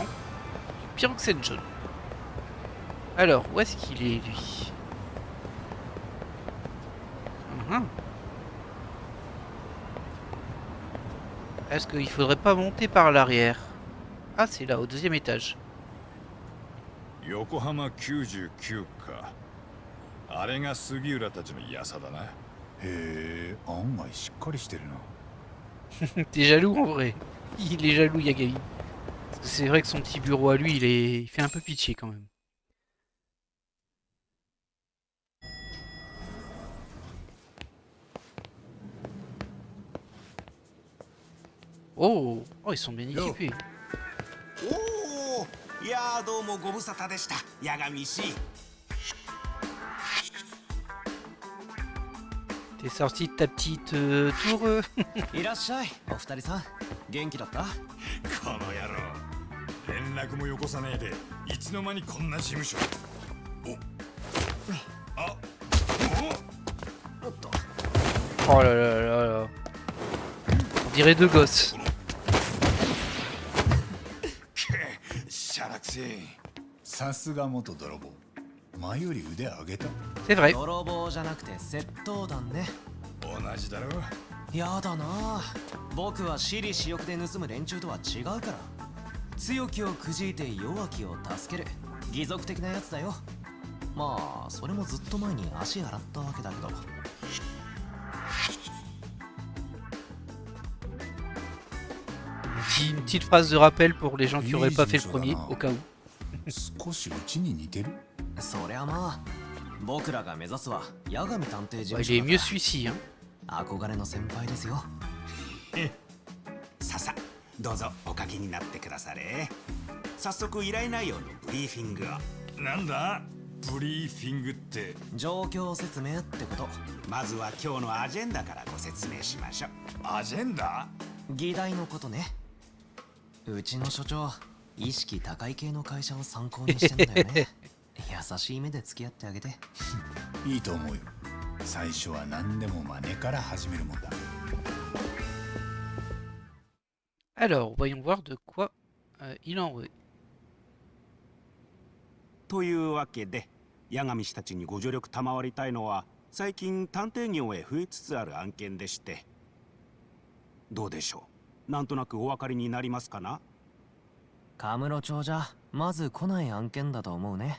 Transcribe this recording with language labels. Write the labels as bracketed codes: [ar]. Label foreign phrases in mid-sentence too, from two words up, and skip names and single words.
[fr] Du pyroxène jaune. Alors, où est-ce qu'il est lui? Est-ce qu'il faudrait pas monter par l'arrière? Ah, c'est là, au deuxième étage. [ja] Yokohama 99か。あれが杉浦たちの噂だな。へえ、案外しっかりしてるな。 [fr] T'es jaloux en vrai. Il est jaloux, Yagami. Parce que c'est vrai que son petit bureau à lui, il fait un peu pitié quand même. Oh, oh, ils sont bien équipés. [ja] Oh, いやどうもご無沙汰でした、八神氏。 [fr] T'es sorti de ta petite tour [ja] いらっしゃい、お二人さん。元気だった？この野郎。連絡もよこさねえで、いつの間にこんな事務所。あ、おっと。 [fr] Oh là là là là. On dirait deux gosses. [ja] しゃらくせえ。さすが元泥棒。前より腕上げた。 [fr] C'est vrai. [ja] 泥棒じゃなくて窃盗団ね。同じだろ。やだな。僕は私利私欲で盗む連中とは違うから。強気をくじいて弱気を助ける義賊的なやつだよ。まあそれもずっと前に足洗ったわけだけど。 [fr] Une petite phrase de rappel pour les gens qui auraient pas fait le premier, au cas où. [ja] 少しうちに似てる。そりゃまあ、僕らが目指すは八神探偵事 [fr] Ouais, [ja] 務 [fr] il est [ja] 所 [fr] mieux [ja] だか [fr] celui-ci, hein. [ja] ら。憧れの先輩ですよ。ささ、どうぞお書きになってくだされ。早速依頼内容のブリーフィングを。なんだ？ブリーフィングって。状況説明ってこと。まずは今日のアジェンダからご説明しましょう。アジェンダ？議題のことね。うちの所長、意識高い系の会社を参考にしてんだよね。優しい目で付き合ってあげて。いいと思うよ。最初は何でも真似から始めるもんだ。 [fr] Alors, voyons voir de quoi il en veut. [ja] というわけで、八神氏たちにご助力賜りたいのは、最近探偵業へ増えつつある案件でして。どうでしょう。なんとなくお分かりになりますかな。カムロ町じゃまず来ない案件だと思うね。